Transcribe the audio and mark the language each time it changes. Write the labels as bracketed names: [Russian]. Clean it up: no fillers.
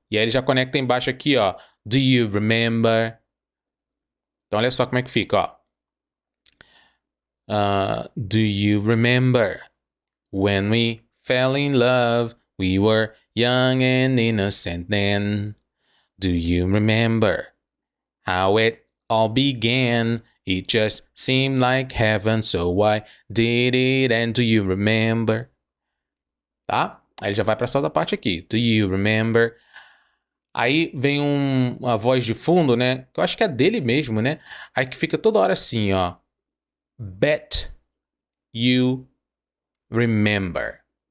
[Portuguese] E aí ele já conecta embaixo aqui, ó. [English] Do you remember? [Portuguese] Então olha só como é que fica, ó. [English] Do you remember when we fell in love? We were young and innocent then. Do you remember how it all began? It just seemed like heaven, so why did it end? Do you remember? Tá? [Portuguese] Aí ele já vai para essa outra parte aqui. [English] Do you remember? [Portuguese] Aí vem uma voz de fundo, né? Que eu acho que é dele mesmo, né? Aí que fica toda hora assim, ó. [English] Bet you remember.